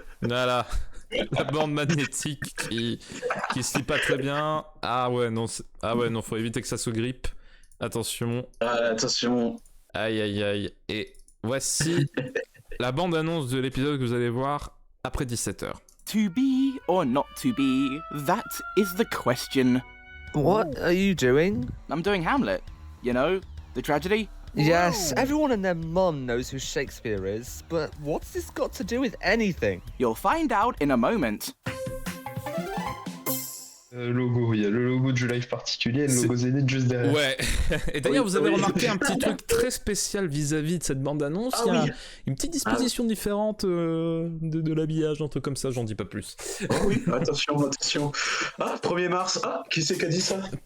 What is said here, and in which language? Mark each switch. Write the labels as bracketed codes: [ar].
[fr] Voilà. La bande magnétique qui se lie pas très bien. Ah ouais, non, faut éviter que ça se grippe. Attention. Attention. Aïe aïe aïe. Et voici la bande-annonce de l'épisode que vous allez voir après 17h. [en] To be or not to be, that is the question. What are you doing? I'm doing Hamlet. You know, the tragedy. Yes, everyone and their mum knows who Shakespeare is, but what's this got to do with anything? You'll find out in a moment. [fr] Logo, il y a le logo du live particulier et le logo Zénith juste derrière. Ouais. Et d'ailleurs, vous avez remarqué un petit truc très spécial vis-à-vis de cette bande-annonce. Il y a une petite disposition différente de l'habillage, un truc comme ça, j'en dis pas plus. Oh oui, attention. Ah, 1er mars. Ah, qui c'est qui a dit ça?